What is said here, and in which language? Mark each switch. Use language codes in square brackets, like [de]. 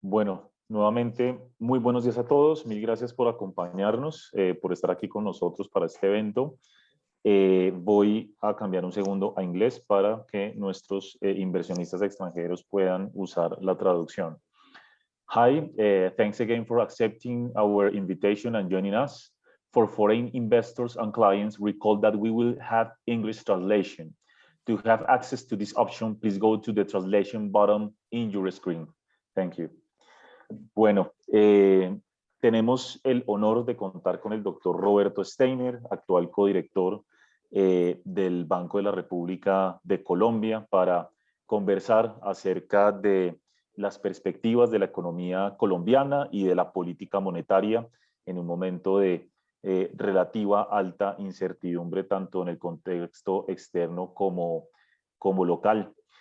[es] Bueno, nuevamente, muy buenos días a todos. Mil gracias por acompañarnos, por estar aquí con nosotros para este evento. Voy a cambiar un segundo a inglés para que nuestros inversionistas extranjeros puedan usar la traducción. [en] Hi, thanks again for accepting our invitation and joining us. For foreign investors and clients, recall that we will have English translation. To have access to this option, please go to the translation button in your screen. Thank you. [es] Bueno, tenemos el honor de contar con el doctor Roberto Steiner, actual codirector del Banco de la República de Colombia, para conversar acerca de las perspectivas de la economía colombiana y de la política monetaria en un momento de relativa alta incertidumbre, tanto en el contexto externo como local.